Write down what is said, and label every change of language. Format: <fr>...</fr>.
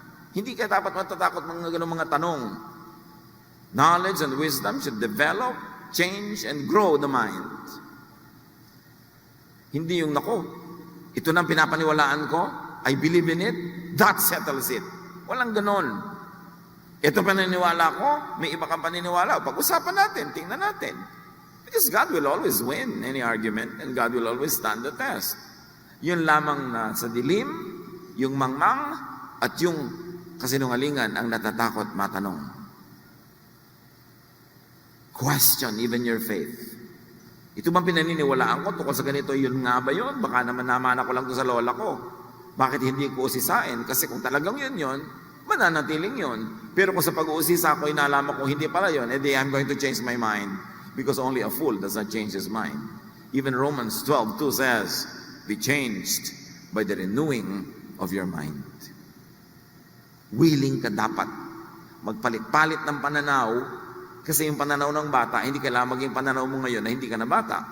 <tl>Hindi ka dapat matatakot mga ganung mga tanong.</tl> <en>Knowledge and wisdom should develop, change, and grow the mind.</en> <tl>Hindi yung, nako, ito na pinapaniwalaan ko,</tl> <en>I believe in it, that settles it.</en> <tl>Walang ganon. Ito paniniwala ko, may iba kang paniniwala. Pag-usapan natin, tingnan natin.</tl> <en>Because God will always win any argument and God will always stand the test.</en> <tl>Yun lamang na sa dilim, yung mangmang, at yung kasinungalingan ang natatakot matanong.</tl> <en>Question even your faith.</en> <tl>Ito bang pinaniniwalaan ko tungkol sa ganito, yun nga ba yun? Baka naman namana ko lang to sa lola ko. Bakit hindi ko usisain? Kasi kung talagang yun, mananatiling yun. Pero kung sa pag-uusisa ko, inalaman ko hindi pala yun, edi</tl> <en>I'm going to change my mind. Because only a fool does not change his mind. Even Romans 12:2 says, be changed by the renewing of your mind.</en> <tl>Willing ka dapat magpalit-palit ng pananaw, kasi yung pananaw ng bata, hindi kailangan maging pananaw mo ngayon na hindi ka na bata.</tl>